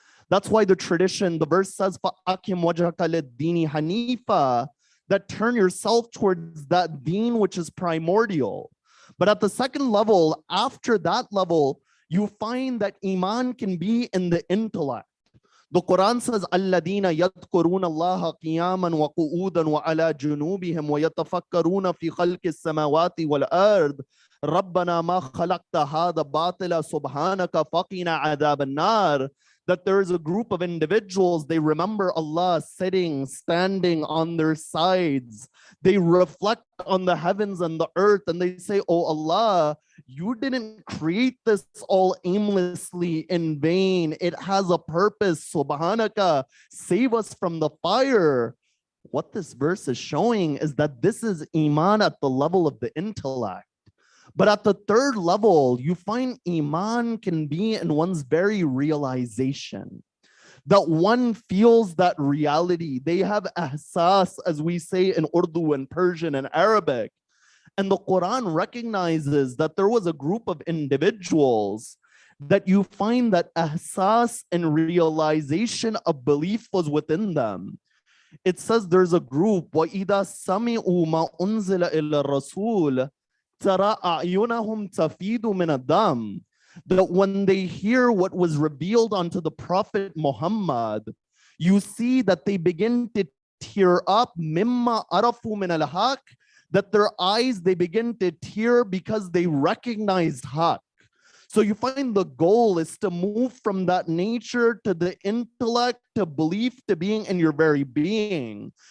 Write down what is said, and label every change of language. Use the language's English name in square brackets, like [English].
[English] That's why the tradition, the verse says, [Arabic] فَأَقِمْ وَجْهَكَ لِلدِّينِ حَنِيفًا, [English] that turn yourself towards that deen which is primordial. But at the second level, after that level, you find that iman can be in the intellect. The Quran says, [Arabic] الَّذِينَ يَذْكُرُونَ اللَّهَ قِيَامًا وَقُعُودًا وَعَلَى جُنُوبِهِمْ وَيَتَفَكَّرُونَ فِي خَلْقِ السَّمَاوَاتِ وَالْأَرْضِ رَبَّنَا مَا خَلَقْتَ هَذَا بَاطِلًا سُبْحَانَكَ فَقِنَا عَذَابَ النَّارِ. [English] That there is a group of individuals, they remember Allah sitting, standing on their sides. They reflect on the heavens and the earth and they say, oh Allah, you didn't create this all aimlessly in vain. It has a purpose. Subhanaka, save us from the fire. What this verse is showing is that this is iman at the level of the intellect. But at the third level, you find iman can be in one's very realization. That one feels that reality. They have ihsas, as we say in Urdu and Persian and Arabic. And the Quran recognizes that there was a group of individuals that you find that ihsas and realization of belief was within them. It says there's a group, [Arabic] وَإِذَا سَمِعُوا مَا أُنزِلَ إِلَى الرَّسُولِ تَرَى أَعْيُنَهُمْ تَفِيضُ مِنَ الدَّمِ. [English] That when they hear what was revealed unto the Prophet Muhammad, you see that they begin to tear up, [Arabic] مِمَّا عَرَفُوا مِنَ الْحَقِّ, [English] that their eyes, they begin to tear because they recognized haqq. So you find the goal is to move from that nature to the intellect, to belief, to being in your very being.